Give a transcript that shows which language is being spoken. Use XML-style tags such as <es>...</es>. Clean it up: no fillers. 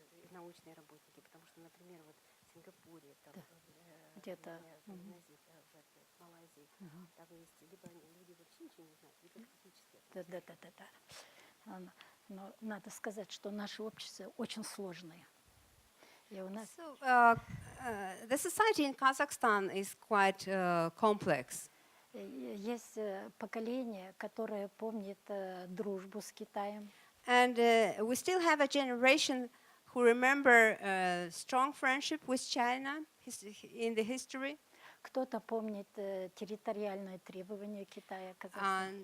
<ru>Научные работники, потому что, например, вот в Сингапуре, там, где-то в Малайзии, там есть либо люди вообще ничего не знают, либо практически. Да. Но надо сказать, что наше общество очень сложное.</ru> <en>So, the society in Kazakhstan is quite complex.</en> <ru>Есть поколение, которое помнит дружбу с Китаем.</ru> <en>And we still have a generation who remember strong friendship with China in the history.</en> <ru>Кто-то помнит территориальные требования Китая, Казахстана.</ru>